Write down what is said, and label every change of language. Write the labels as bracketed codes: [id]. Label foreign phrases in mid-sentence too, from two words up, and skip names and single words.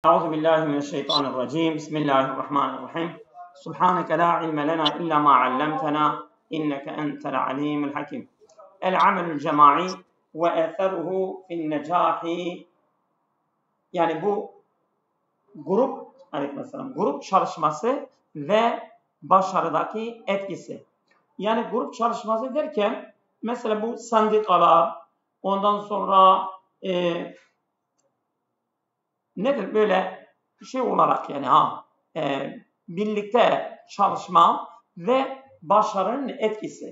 [ar] أعوذ بالله من الشيطان الرجيم بسم الله الرحمن الرحيم سبحانك لا علم لنا إلا ما علمتنا إنك أنت العليم الحكيم العمل الجماعي وأثره في النجاح [tr] yani bu grup çalışması ve başarıdaki etkisi. Yani grup çalışması derken mesela bu sendikalar, ondan sonra nedir böyle şey olarak yani birlikte çalışma ve başarının etkisi.